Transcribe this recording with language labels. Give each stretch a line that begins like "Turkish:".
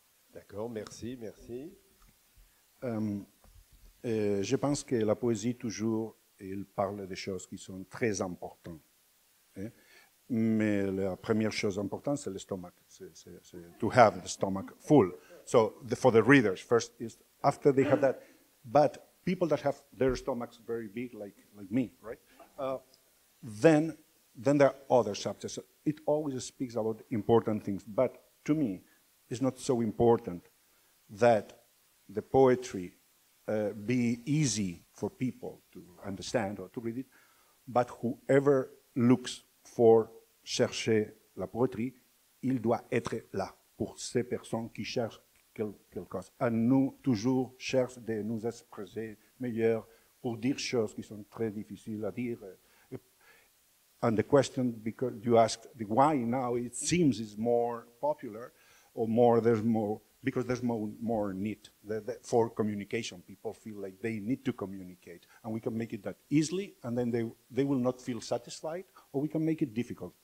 French: D'accord, merci, merci. Je pense que la poésie, toujours, elle parle des choses qui sont très importantes. Hein? Mais la première chose importante, c'est le stomach.
English: C'est to have the stomach full. So for the readers, first is after they have that. But people that have their stomachs very big, like me, right? Then there are other subjects. It always speaks about important things. But to me, it's not so important that the poetry be easy for people to understand or to read it. But whoever looks for
French: chercher la poétrie, il doit être là pour ces personnes qui cherchent quelque chose. À nous, toujours, cherche de nous exprimer meilleur pour dire choses qui sont très difficiles à dire.
English: And the question, because you asked why now it seems is more popular, or more there's more, because there's more need for communication. People feel like they need to communicate, and we can make it that easily, and then they will not feel satisfied, or we can make it difficult.